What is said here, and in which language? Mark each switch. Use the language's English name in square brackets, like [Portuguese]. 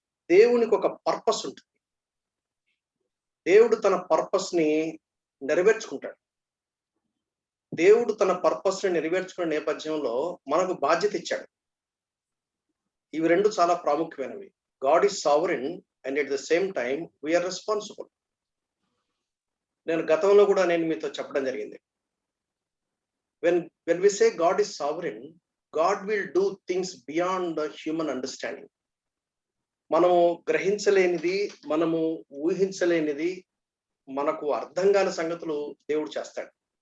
[Telugu] దేవునికి ఒక పర్పస్ ఉంటుంది. దేవుడు తన పర్పస్ ని నెరవేర్చుకుంటాడు. దేవుడు తన పర్పస్ ని నెరవేర్చుకునే నేపథ్యంలో మనకు బాధ్యత ఇచ్చాడు. ఇవి రెండు చాలా ప్రాముఖ్యమైనవి. [English] God is sovereign and at the same time we're responsible. [Telugu] నేను గతంలో కూడా మీతో చెప్పడం జరిగింది. [English] when we say God is sovereign, God will do things beyond the human understanding. [Telugu] మనము గ్రహించలేనిది, మనము ఊహించలేనిది, మనకు అర్థం కాని సంగతులు దేవుడు చేస్తాడు.